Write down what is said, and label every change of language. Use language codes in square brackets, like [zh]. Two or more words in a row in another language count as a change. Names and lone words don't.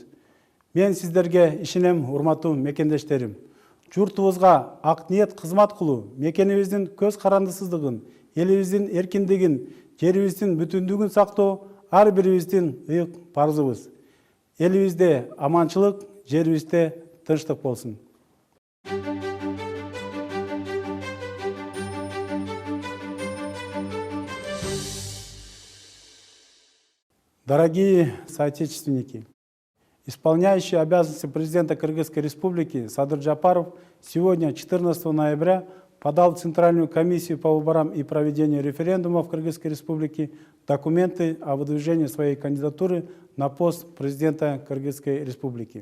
[ky] Мен сиздерге ишенем, урматтуу мекендештерим. Журтубузга ак ниет кызмат кылуу, мекенибиздин көз карандысыздыгын, элибиздин эркиндигин, жерибиздин бүтүндүгүн сактоо ар бирибиздин ыйык парызыбыз. Элибизде аманчылык, жерибизде тынчтык болсун. [ru] Дорогие соотечественники, исполняющий обязанности президента Кыргызской Республики Садыр Жапаров сегодня, 14 ноября, подал в Центральную комиссию по выборам и проведению референдума в Кыргызской Республике документы о выдвижении своей кандидатуры на пост президента Кыргызской Республики.